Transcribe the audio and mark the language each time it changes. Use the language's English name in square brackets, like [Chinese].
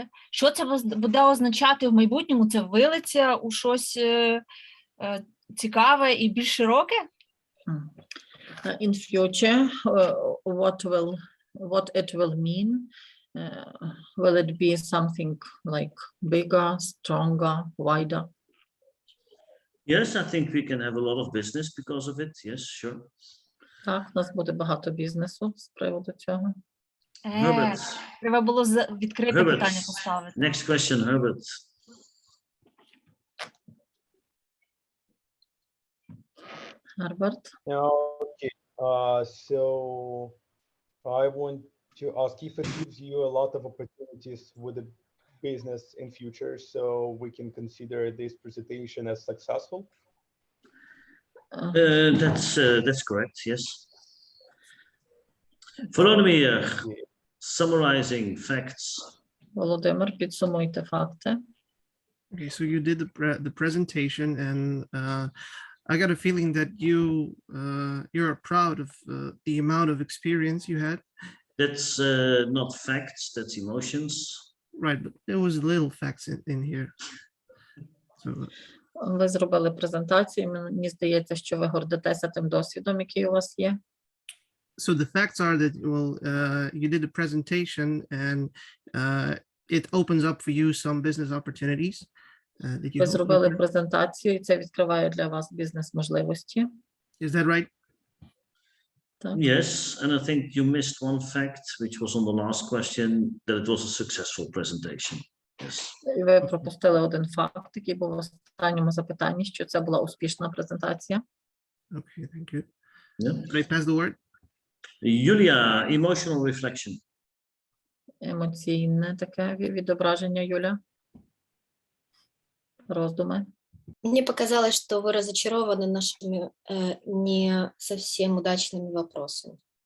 [Ukrainian] Що це буде означати в майбутньому? Це вилиться у щось цікаве і більш широке? [English] In future, what it will mean? Will it be something like bigger, stronger, wider? Yes, I think we can have a lot of business because of it. Yes, sure. [Ukrainian] Так, у нас буде багато бізнесу з приводу цього. [English] Herbert. [Ukrainian] Треба було відкрите [English] Herbert. [Ukrainian] питання поставити. [English] Next question, Herbert. Herbert. Okay. So I want to ask if it gives you a lot of opportunities with the business in future, so we can consider this presentation as successful. That's correct. Yes. Volodymyr, summarizing facts. [Ukrainian] Володимир, підсумуйте факти. [English] Okay, so you did the presentation, and I got a feeling that you're proud of the amount of experience you had. That's not facts, that's emotions. Right, but there was little facts in here. So [Ukrainian] Ви зробили презентацію, мені здається, що ви гордитеся тим досвідом, який у вас є. [English] so the facts are that, well, you did a presentation, and it opens up for you some business opportunities that you [Ukrainian] Ви [English] hope [Ukrainian] зробили [English] for. [Ukrainian] презентацію, і це відкриває для вас бізнес-можливості. [English] Is that right? [Ukrainian] Так. [English] Yes, and I think you missed one fact, which was on the last question, that it was a successful presentation. Yes. [Ukrainian] І ви пропустили один факт, який був в останньому запитанні, що це була успішна презентація. [English] Okay, thank you. Yeah. Should I pass the word? Yulia, emotional reflection. [Ukrainian] Емоційне таке відображення, Юля. Роздуми. [Russian] Мне показалось, что вы разочарованы нашими не совсем удачными вопросами.